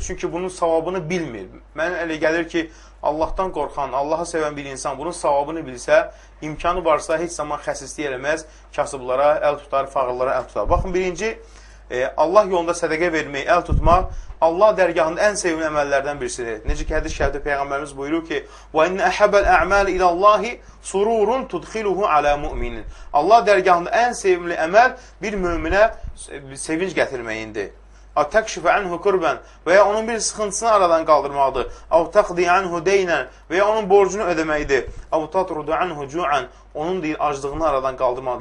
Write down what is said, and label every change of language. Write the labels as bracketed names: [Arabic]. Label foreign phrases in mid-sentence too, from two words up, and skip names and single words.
[Azerbaijani] Çünki bunun savabını bilmir. Mənə elə gəlir ki, Allahdan qorxan, Allahı sevən bir insan bunun savabını bilsə, imkanı varsa heç zaman xəsislik eləməz, kasıblara əl tutar, fağırlara əl tutar. Baxın, birinci, Allah yolunda sədəqə vermək, əl tutmaq, Allah dərgahında ən sevimli əməllərdən birisidir. Necə ki, hədis şərifdə Peyğəmbərimiz buyurur ki, [Arabic] وَاِنَّ أَحَبَ الْأَعْمَالِ إِلَى اللّٰهِ سُرُورٌ تُدْخِلُهُ عَلَى مُؤْمِنٍ [Azerbaijani] Allah dərgahında ən sevimli əməl bir möminə sevinç gətirməyindir. [Arabic] تكشف عنه كربا [Azerbaijani] və ya onun bir sıxıntısını aradan qaldırmaqdır. [Arabic] أو تقضي عنه دينا [Azerbaijani] və ya onun borcunu ödəməkdir. [Arabic] أو تطرد عنه جوعا [Azerbaijani] onun deyil aclığını aradan qaldırmaqdır.